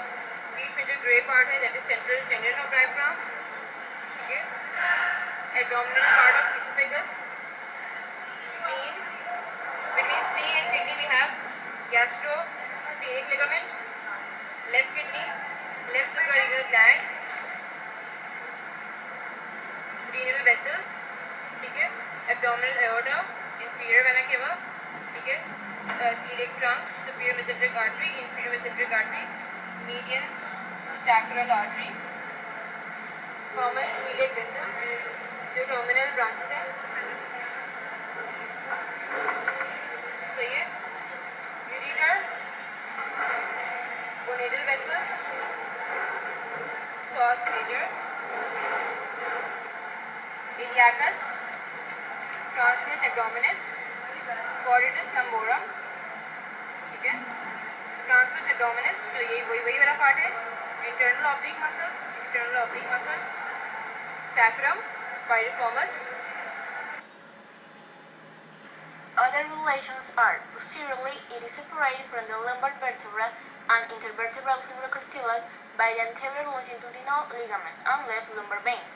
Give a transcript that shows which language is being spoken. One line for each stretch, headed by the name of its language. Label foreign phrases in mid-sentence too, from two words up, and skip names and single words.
English: Deep into gray part है, that is central tendon of diaphragm, okay. Abdominal part of esophagus, spleen. Between spleen and kidney we have gastrosplenic ligament, left kidney, left suprarenal gland, renal vessels, okay. Abdominal aorta, inferior vena cava, okay. Celiac trunk, superior mesenteric artery, inferior mesenteric artery, median sacral artery, common iliac vessels, जो terminal branches हैं,
Hindi: सही है,
English: ureter, gonadal vessels, psoas major, iliacus, transverse abdominis, quadratus lumborum,
Hindi: ठीक है,
English: transverse abdominis,
Hindi: तो ये वही वाला पार्ट है,
English: internal oblique muscle, external oblique muscle, sacrum, piriformis. Other relations are, posteriorly, it is separated from the lumbar vertebra and intervertebral fibrocartilage by the anterior longitudinal ligament and left lumbar veins.